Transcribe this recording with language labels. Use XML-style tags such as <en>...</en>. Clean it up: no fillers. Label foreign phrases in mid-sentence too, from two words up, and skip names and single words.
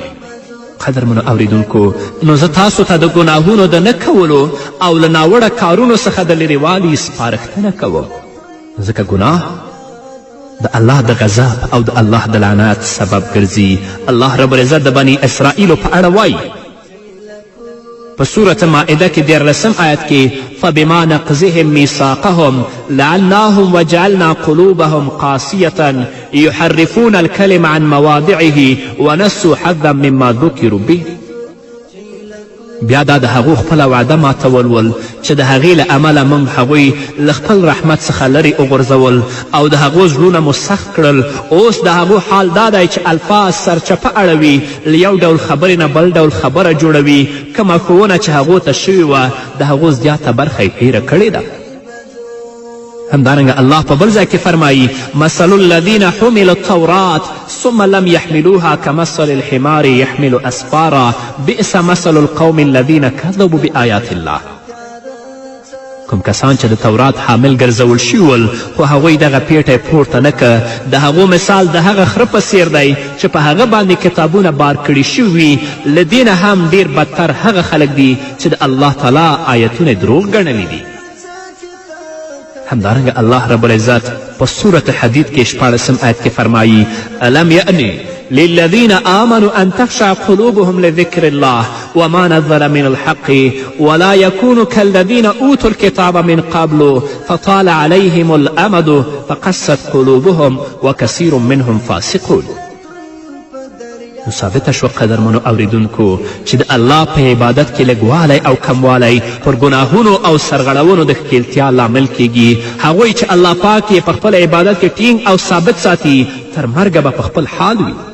<ps>قدرمنو اوریدونکو، نو زه تاسو ته د ګناهونو د نه کولو او له ناوړه کارونو څخه د لرېوالي سپارښتنه کوم، ځکه ګناه د الله د غضب او د الله د لعنت سبب ګرځي.</ps> <ar>الله رب العزت</ar> <ps>د بني اسرائیلو په اړه وایي په سورة مائده کې 14 آیت کې</ps> <ar>فبما نقضهم میثاقهم لعناهم وجعلنا قلوبهم قاسیة یحرفون الکلم عن مواضعه ونسوا حظا مما ذکروا به.</ar> <ps>بیا دا د هغو خپله وعده ماتول ول چې د هغې له امله موږ هغوی له خپل رحمت څخه لرې وغورځول او د هغو زړونه مو سخت کړل. اوس د هغو حال دا دی چې الفاظ سرچپه اړوي، له یو ډول خبرې نه بل ډول خبره جوړوي. کومه ښوونه چې هغو ته شوې وه د هغو زیاته برخه یې هیره کړې ده. همدارنګه الله په بل ځای کې فرمایي</ps> <ar>مثل الذین حملوا التوراة ثم لم يحملوها كمثل الحمار يحمل اسفارا بئس مثل القوم الذین كذبوا بآیات الله.</ar> <ps>کوم کسان چې د تورات حامل ګرځول شوي ول خو هغوی دغه پیټی پورته نه که، د هغو مثال د هغه خره په څیر دی چې په هغه باندې کتابونه بار کړي شوي وي. له دې نه هم ډیر بدتر هغه خلک دي چې د الله تعالی آیتونه دروغ ګڼلي دي. همدارنګه الله رب العزت په سورة حدید کې 14 آیت کې فرمایي</ps> <ar>الم یعنی للذین آمنوا ان تخشع قلوبهم لذکر الله وما نزل من الحق ولا يكونوا كالذين اوتوا الكتاب من قبل فطال عليهم الامد فقست قلوبهم وكثير منهم فاسقون.</ar> <ps>نو ثابته شوه قدرمنو اوریدونکو چې د الله په عبادت کې لږوالی او کموالی پر ګناهونو او سرغړونو د ښکیلتیا لامل کیږي. هغوی چې الله پاک یې په خپل عبادت کې ټینګ او ثابت ساتي تر مرګه به په خپل حال وي.</ps>